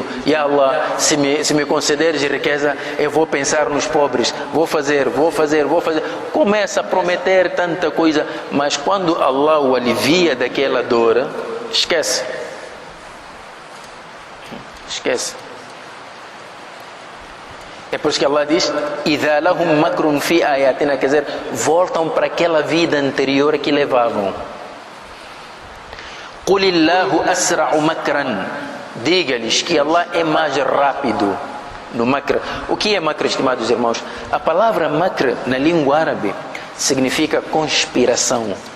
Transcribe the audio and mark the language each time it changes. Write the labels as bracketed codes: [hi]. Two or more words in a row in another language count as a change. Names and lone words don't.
[ar] يا الله, [pt] se me concederes riqueza, eu vou pensar nos pobres, vou fazer. Começa a prometer tanta coisa, mas quando Allah o alivia daquela dor, esquece. É por isso que Allah diz: [ar] "إذا لهم مكر في آياتنا", [pt] quer dizer, voltam para aquela vida anterior que levavam. [ar] "قل الله أسرع مكرا", [pt] diga-lhes que Allah é mais rápido no makr. O que é makr, estimados irmãos? A palavra makr na língua árabe significa conspiração.